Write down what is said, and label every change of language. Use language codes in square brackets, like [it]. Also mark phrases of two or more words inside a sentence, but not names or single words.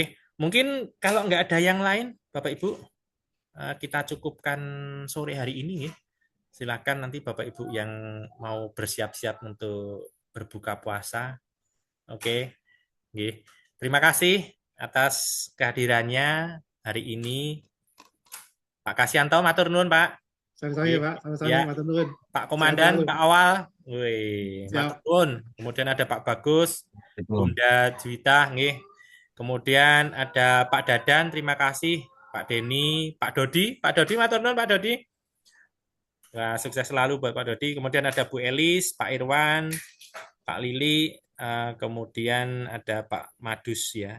[id] Mungkin kalau nggak ada yang lain, Bapak Ibu, kita cukupkan sore hari ini. Silakan nanti Bapak Ibu yang mau bersiap-siap untuk berbuka puasa. Oke. Oke. Terima kasih atas kehadirannya hari ini. Pak Kasianto, [jv] matur nuwun, [id] Pak. Sama-sama ya Pak, sama-sama Ya. [jv] matur nuwun. [id] Pak Sehat Komandan, selalu. Pak Awal, wih, Siap. [jv] matur nuwun. [id] Kemudian ada Pak Bagus, Bunda Juwita, nggih. Kemudian ada Pak Dadan, terima kasih. Pak Denny, Pak Dodi, [jv] matur nuwun [id] Pak Dodi. Nah, sukses selalu buat Pak Dodi. Kemudian ada Bu Elis, Pak Irwan, Pak Lili, kemudian ada Pak Madus ya.